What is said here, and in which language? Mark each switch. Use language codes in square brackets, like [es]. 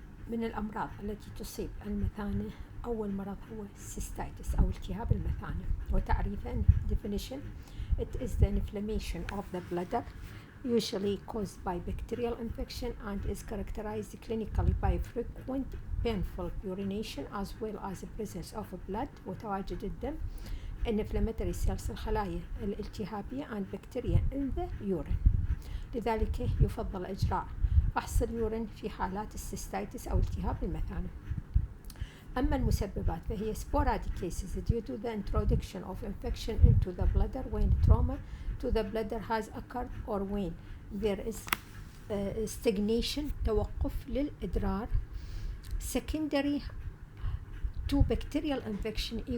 [ar] من الأمراض التي تصيب المثانة أول مرض هو cystitis أو التهاب المثانة، وتعريفه [en] definition: it is the inflammation of the bladder usually caused by bacterial infection and is characterized clinically by frequent painful urination as well as the presence of blood [ar] وتواجد الدم [en] inflammatory cells [ar] الخلايا الالتهابية [en] and bacteria in the urine. [ar] لذلك يفضل إجراء فحص اليورين في حالات السيستايتس أو التهاب المثانة. أما المسببات فهي [en] sporadic cases due to the introduction of infection into the bladder when trauma to the bladder has occurred or when there is stagnation [ar] توقف للإدرار. [en] Secondary to bacterial infection, E.